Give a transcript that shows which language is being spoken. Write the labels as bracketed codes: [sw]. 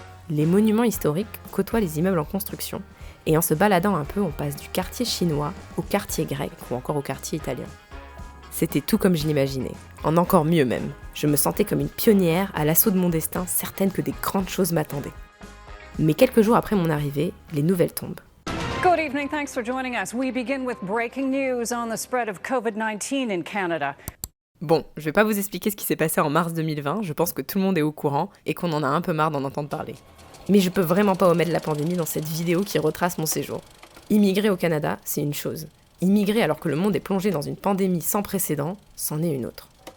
[fr] Les monuments historiques côtoient les immeubles en construction, et en se baladant un peu, on passe du quartier chinois au quartier grec, ou encore au quartier italien. C'était tout comme je l'imaginais, en encore mieux même. Je me sentais comme une pionnière à l'assaut de mon destin, certaine que des grandes choses m'attendaient. Mais quelques jours après mon arrivée, les nouvelles tombent. [en] Good evening, thanks for joining us. We begin with breaking news on the spread of COVID-19 in Canada. [fr] Bon, je vais pas vous expliquer ce qui s'est passé en mars 2020, je pense que tout le monde est au courant et qu'on en a un peu marre d'en entendre parler. Mais je peux vraiment pas omettre la pandémie dans cette vidéo qui retrace mon séjour. Immigrer au Canada, c'est une chose. Immigrer alors que le monde est plongé dans une pandémie sans précédent, c'en est une autre.